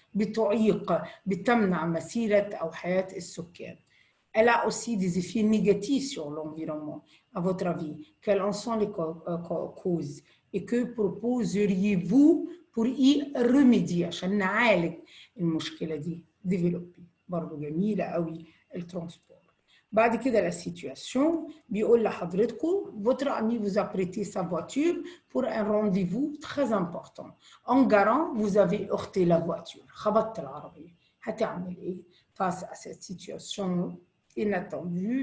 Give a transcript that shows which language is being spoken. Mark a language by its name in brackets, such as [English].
[Arabic] بتعيق بتمنع مسيرة أو حياة السكان. [French] Elle a aussi des effets négatifs sur l'environnement. À votre avis, quelles en sont les causes et que proposeriez-vous pour y remédier [Arabic] عشان نعالج المشكلة دي؟ [French] développer. [Arabic] برضو جميلة قوي الترانسبور. بعد كده [French] la situation [Arabic] بيقول لحضرتكم [French] votre ami vous a prêté sa voiture pour un rendez-vous très important. En garant, vous avez heurté la voiture. [Arabic] خبطت العربية. هتعمل ايه [French] face à cette situation inattendue?